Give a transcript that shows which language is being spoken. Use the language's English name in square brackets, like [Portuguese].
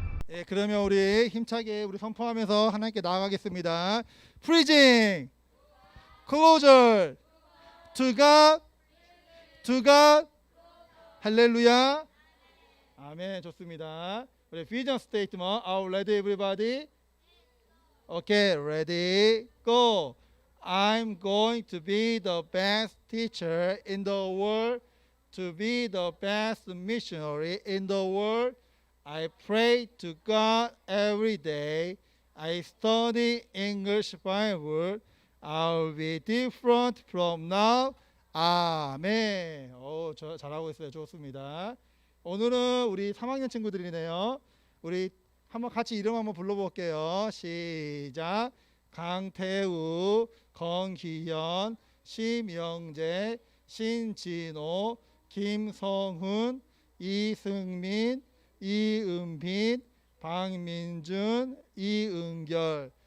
[Korean] 예, 그러면 우리 힘차게 우리 선포하면서 하나님께 나아가겠습니다. [English] Preaching, closer to God, to God. [Korean] 할렐루야. 아멘. 좋습니다. 우리 [English] vision statement. Are ready, everybody? Okay, ready, go. I'm going to be the best teacher in the world, to be the best missionary in the world. I pray to God every day. I study English Bible. I'll be different from now. [Korean] 아멘. 잘하고 있어요. 좋습니다. 오늘은 우리 3학년 친구들이네요. 우리 한번 같이 이름 한번 불러볼게요. 시작. 강태우, 건기현, 심영재, 신진호, 김성훈, 이승민, 이은빈, 박민준, 이은결.